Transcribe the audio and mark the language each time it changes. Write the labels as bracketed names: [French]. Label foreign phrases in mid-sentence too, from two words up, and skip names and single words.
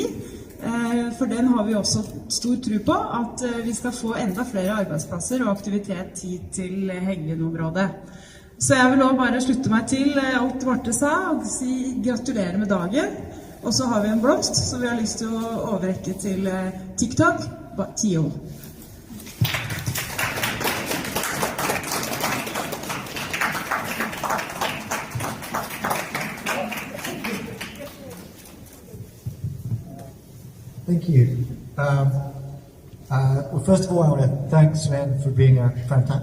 [Norwegian] For den har vi også stor tro på, at vi skal få enda flere arbeidsplasser og aktivitet hit til Heggvin-området. Så jeg vil også bare slutte meg til alt Marte sa og si gratulerer med dagen. Og så har vi en blomst som vi har lyst til å overrekke til TikTok, Tio. [English] Thank you. Well, first of all, I want to thank Sven for being a fantastic...